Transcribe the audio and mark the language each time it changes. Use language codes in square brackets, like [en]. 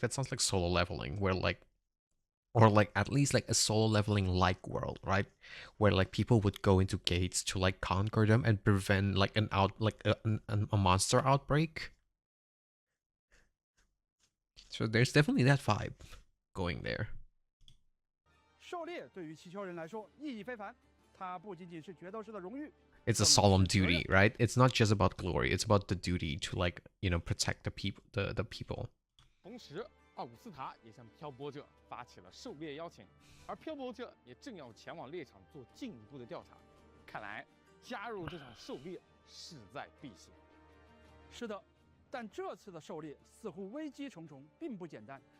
[en] That sounds like solo leveling, where like, or like at least like a solo leveling like world, right? Where like people would go into gates to like conquer them and prevent like a monster outbreak. So there's definitely that vibe going there. [zh] 狩猎对于七丘人来说意义非凡，它不仅仅是决斗士的荣誉。 [en] It's a solemn duty, right? It's not just about glory. It's about the duty to like, you know, protect the people, the people. [zh] 同时，奥古斯塔也向漂泊者发起了狩猎邀请，而漂泊者也正要前往猎场做进一步的调查。看来加入这场狩猎势在必行。是的，但这次的狩猎似乎危机重重，并不简单。